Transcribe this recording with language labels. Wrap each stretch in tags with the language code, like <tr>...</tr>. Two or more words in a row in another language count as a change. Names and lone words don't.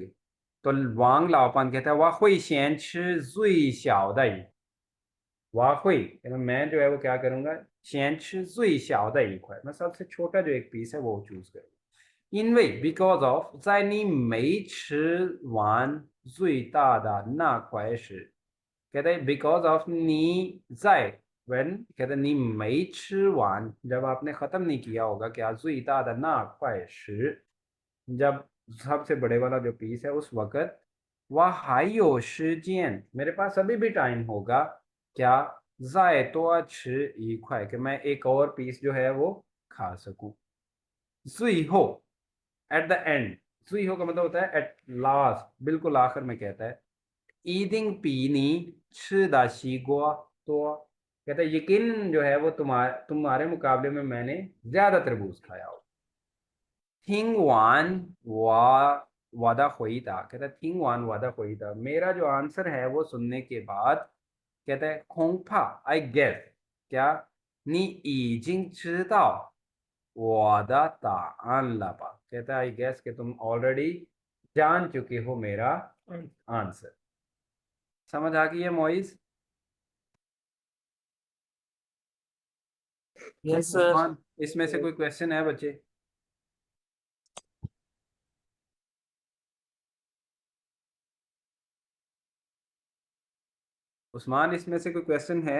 <hi>तो वांग लाओपान कहता है</hi> <zh>我会先吃最小的一</zh> <hi>वाहुई, मैं जो है वो क्या करूंगा,</hi> <zh>先吃最小的一块,</zh> <hi>मैं सबसे छोटा जो एक पीस है वो चूज करूंगा।</hi> <zh>因为</zh> <en>because of</en> <zh>在你没吃完最大的那块时,</zh> <hi>कहते हैं</hi> <en>because of</en> <zh>你在</zh> <hi>when, कहते हैं</hi> <zh>你没吃完,</zh> <hi>जब आपने खत्म नहीं किया होगा क्या,</hi> <zh>最大的那块时,</zh> <hi>जब सबसे बड़े वाला जो पीस है उस वक्त, वह</hi> <zh>还有时间,</zh> <hi>मेरे पास अभी भी टाइम होगा क्या,</hi> <zh>再多吃一块,</zh> <hi>कि मैं एक और पीस जो है वो खा सकूं।</hi> <en>最后 at the end,</en> <hi>最后का मतलब होता है</hi> <en>at last,</en> <hi>बिल्कुल आखिर में कहता है</hi> <zh>一定比你吃的西瓜多,</zh> <hi>कहता है यकीन जो है वो तुम्हारे मुकाबले में मैंने ज्यादा तरबूज खाया हो।</hi> <zh>听完我的回答,</zh> <hi>कहता है</hi> <zh>听完我的回答,</zh> <hi>मेरा जो आंसर है वो सुनने के बाद, कहता है 恐怕</hi> <en>I guess,</en> <hi>क्या</hi> <zh>你已经知道我的答案了吧,</zh> <hi>कहता है</hi> <en>I guess</en> <hi>कि तुम ऑलरेडी जान चुके हो मेरा आंसर। समझ आ गई है मोइज?</hi> <en>yes sir.</en> <hi>उस्मान, इसमें से कोई क्वेश्चन है बच्चे? उस्मान, इसमें से कोई क्वेश्चन है?</hi>